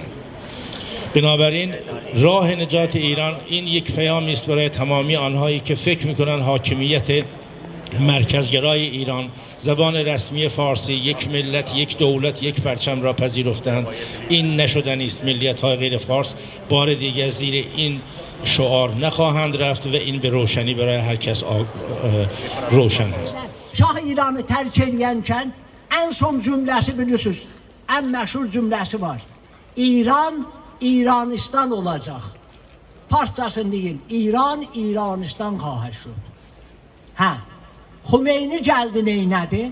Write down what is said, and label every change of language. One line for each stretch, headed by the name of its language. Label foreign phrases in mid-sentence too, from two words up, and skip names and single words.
Persian: بنابراین راه نجات ایران این یک پیامی است برای تمامی آنهایی که فکر می‌کنند حاکمیت مرکزگرای ایران، زبان رسمی فارسی، یک ملت، یک دولت، یک پرچم را پذیرفتند. این نشدنی است. ملیت‌های غیر فارس بار دیگر زیر این شعار نخواهند رفت و این به روشنی برای هر کس روشن است.
Turkish: Şah İran'ı terk ediyken en son cümlesi biliyorsunuz. En meşhur cümlesi var. İran, İranistan olacak. Parçasını değil.
Persian: ایران، ایرانستان خواهد شد.
Azerbaijani: Ha. Xümeyni geldi neynədi?